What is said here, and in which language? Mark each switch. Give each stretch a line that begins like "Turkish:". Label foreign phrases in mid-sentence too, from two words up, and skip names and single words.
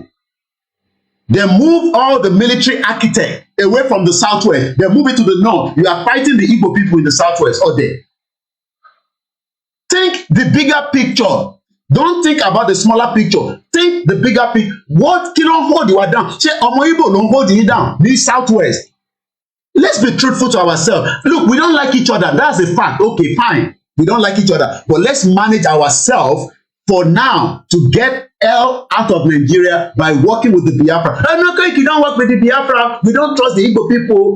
English: They move all the military architect away from the southwest. They move it to the north. You are fighting the Igbo people in the southwest or there. Think the bigger picture. Don't think about the smaller picture. Think the bigger picture. What
Yoruba: kí ló ń
English: hold you down?
Yoruba: Ṣé ọmọ Igbo ló ń
English: hold you down
Yoruba: ní southwest?
English: Let's be truthful to ourselves. Look, we don't like each other. That's a fact. Okay, fine. We don't like each other. But let's manage ourselves for now to get hell out of Nigeria by working with the Biafra. No, you don't work with the Biafra. We don't trust the Igbo people.